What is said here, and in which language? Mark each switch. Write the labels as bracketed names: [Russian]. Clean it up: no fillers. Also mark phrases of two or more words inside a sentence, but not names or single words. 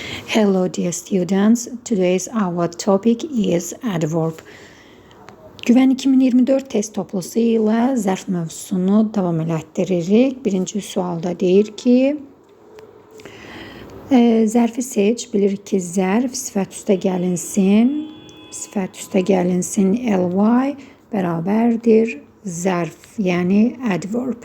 [English] Hello dear students, today's our topic is adverb. [Azerbaijani] Güven 2024 test toplusu ilə zərf mövzusunu davam elətdiririk. Birinci sualda deyir ki, zərfi seç. Bilirik ki, zərf sifət üstə gəlinsin ly bərabərdir zərf, yəni adverb.